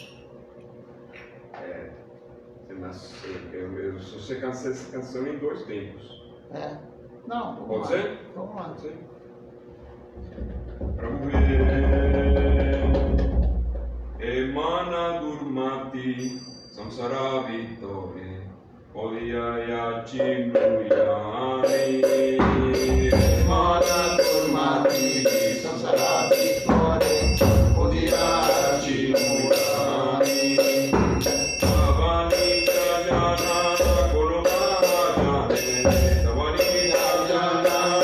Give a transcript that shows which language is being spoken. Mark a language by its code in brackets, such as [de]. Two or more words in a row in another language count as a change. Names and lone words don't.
[pt] Eu só sei cantar essa canção em 2 tempos. Não, pode ser? Vamos lá. Pode ser? Emana Durmati Samsara Vittore Odiyaya Chimuyani Mana Turmati Sansarati Kore Odiyaya Chimuyani Savani Jana Kurumajane Savani Jana